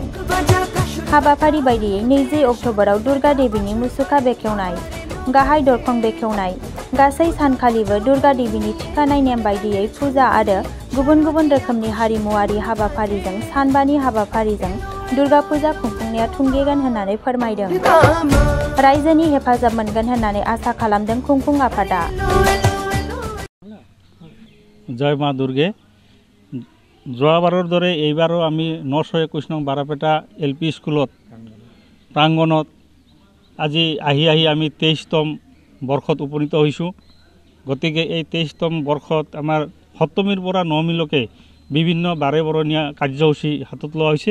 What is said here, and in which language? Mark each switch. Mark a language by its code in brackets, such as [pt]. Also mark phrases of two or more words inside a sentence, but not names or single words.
[brx] हाबाफारि बायदियै 20 अक्ट'बराव दुर्गा देवीनि मुसुखा बेखेवनाय, गाहाय दरखं बेखेवनाय, गासै सानखालिबो दुर्गा देवीनि थिखानाय नेम बायदियै फुजा आरो गुबुन गुबुन रोखोमनि हारिमुआरि हाबाफारिजों सानबानि हाबाफारिजों दुर्गा फुजा खुंफुंनाया थुंगेगोन होननानै फोरमायदों। रायजोनि हेफाजाब मोनगोन होननानै आसा खालामदों खुंफुं आफादा। [hi] जय मा दुर्गे। [as] যোৱাবাৰৰ দৰে এইবাৰো আমি 921 নং বাৰাপেটা LP স্কুলত প্ৰাংগণত আজি আহি আমি 23তম বৰ্ষত উপনীত হৈছোঁ। গতিকে এই 23তম বৰ্ষত আমাৰ সপ্তমীৰ পৰা নৱমীলৈকে বিভিন্ন বাৰে বৰণীয়া কাৰ্যসূচী হাতত লোৱা হৈছে।